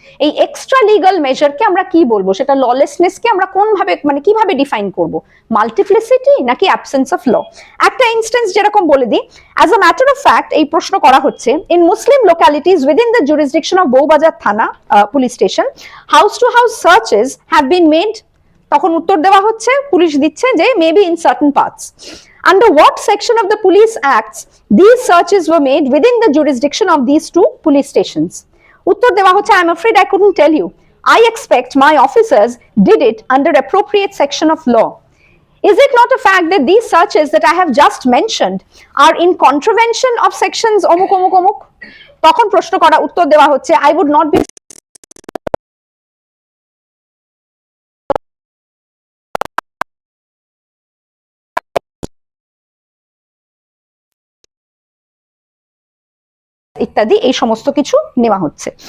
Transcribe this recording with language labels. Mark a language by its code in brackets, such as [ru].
[bn] এই extra legal মেজারকে আমরা কি বলবো, সেটা ললেসনেসকে আমরা কোনভাবে মানে কিভাবে ডিফাইন করব, মাল্টিপ্লিসিটি নাকি অ্যাবসেন্স অফ ল? একটা ইনস্টেন্স যেরকম বলে দিই, [en] as a matter of fact [bn] এই প্রশ্ন করা হচ্ছে, [en] In Muslim localities within the jurisdiction of Bowbazar thana police station, house to house searches have been made. [bn] তখন উত্তর দেওয়া হচ্ছে, পুলিশ দিচ্ছে যে [en] Maybe in certain parts. Under what section of the Police Acts these searches were made within the jurisdiction of these two police stations? [bn] উত্তর দেওয়া হচ্ছে, [en] I'm afraid I couldn't tell you. I expect my officers did it under appropriate section of law. Is it not a fact that these searches that I have just mentioned are in contravention of sections [bn] অমুক অমুক অমুক? তখন প্রশ্ন করা, উত্তর দেওয়া হচ্ছে, [en] I would not be [bn] ইত্যাদি এই সমস্ত কিছু নেওয়া হচ্ছে।